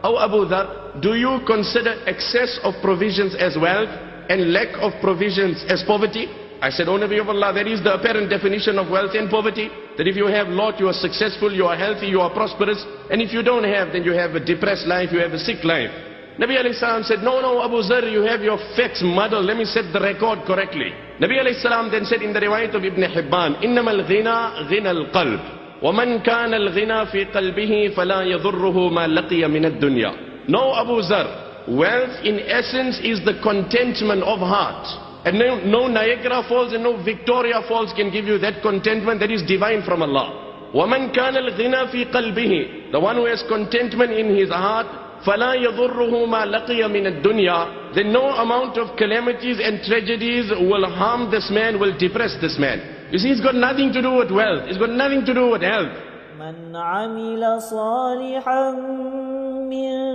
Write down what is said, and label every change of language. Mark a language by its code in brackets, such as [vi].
[en] O Abu Dharr, do you consider excess of provisions as wealth and lack of provisions as poverty? I said, O Nabi of Allah, that is the apparent definition of wealth and poverty. That if you have lot, you are successful, you are healthy, you are prosperous. And if you don't have, then you have a depressed life, you have a sick life. Nabi alayhi salam said, no, Abu Dharr, you have your facts muddled. Let me set the record correctly. Nabi alayhi salam then said in the riwayat of Ibn Hibban, [ar] إِنَّمَا الْغِنَى غِنَى الْقَلْبِ وَمَنْ كَانَ الْغِنَى فِي قَلْبِهِ فَلَا يَضُرُّهُ مَا لَقِيَ مِنَ الدُّنْيَا. [en] No, Abu Dharr, wealth in essence is the contentment of heart. And no Niagara Falls and no Victoria Falls can give you that contentment that is divine from Allah. [ar] وَمَنْ كَانَ الْغِنَى فِي قَلْبِهِ, [en] the one who has contentment in his heart, [ar] فَلَا يَضُرُّهُ مَا لَقِيَ مِنَ الدُّنْيَا, [en] then no amount of calamities and tragedies will harm this man, will depress this man. You see, it's got nothing to do with wealth, it's got nothing to do with health. [ar] مَنْ عَمِلَ صَالِحًا مِّن